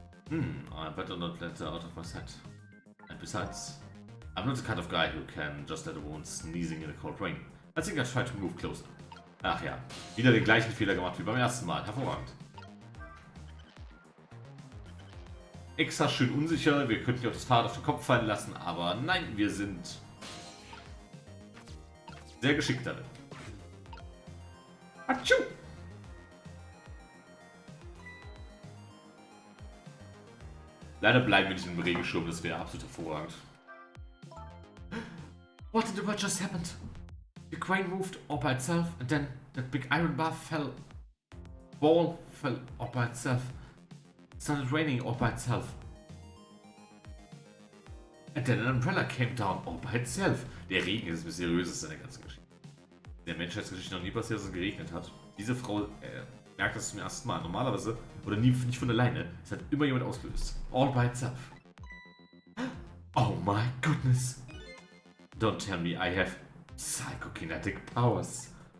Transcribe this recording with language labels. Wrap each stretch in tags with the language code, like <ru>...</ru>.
<en>I better not let her out of my sight. And besides, I'm not the kind of guy who can just let a woman sneezing in the cold rain. I think I try to move closer.</en> <de>Ach ja, wieder den gleichen Fehler gemacht wie beim ersten Mal. Hervorragend. Extra schön unsicher, wir könnten ja auch das Fahrrad auf den Kopf fallen lassen, aber nein, wir sind sehr geschickt darin. Atschu! Leider bleiben wir nicht im Regenschirm, das wäre absolut hervorragend.</de> <en>What in the world just happened? The crane moved all by itself, and then that big iron ball fell all by itself. It started raining all by itself. And then an umbrella came down all by itself.</en> <de>Der Regen ist das Mysteriöseste in der ganzen Geschichte. In der Menschheitsgeschichte noch nie passiert, dass es geregnet hat. Diese Frau merkt das zum ersten Mal. Normalerweise, oder nicht von alleine, es hat immer jemand ausgelöst.</de> <en>All by itself. Oh my goodness. Don't tell me I have psychokinetic powers.</en>